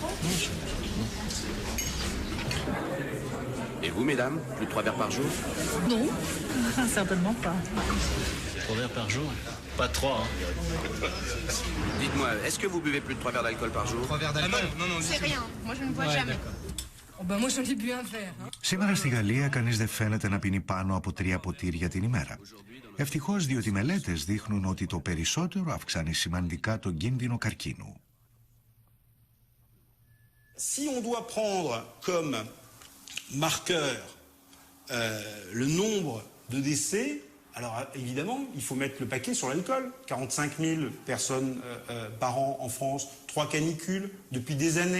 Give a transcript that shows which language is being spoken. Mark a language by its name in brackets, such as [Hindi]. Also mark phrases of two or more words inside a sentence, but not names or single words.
[French] Et vous, mesdames, plus de 3 verres par jour? Non, certainement pas. 3 verres par jour? Pas 3, hein. Dites-moi, est-ce que vous buvez plus de 3 verres d'alcool par jour? 3 verres d'alcool? Non, C'est rien. Moi, je ne bois jamais. Oh, ben, moi, j'en ai bu un verre. Hein. [Greek] Σήμερα στη Γαλλία κανείς δεν φαίνεται να πίνει πάνω από 3 ποτήρια την ημέρα. Ευτυχώς, διότι μελέτες δείχνουν ότι το περισσότερο αυξάνει σημαντικά τον κίνδυνο καρκίνου. [French] Si on doit prendre comme marqueur le nombre de décès, alors évidemment, il faut mettre le paquet sur l'alcool. 45 000 personnes par an en France, 3 canicules depuis des années.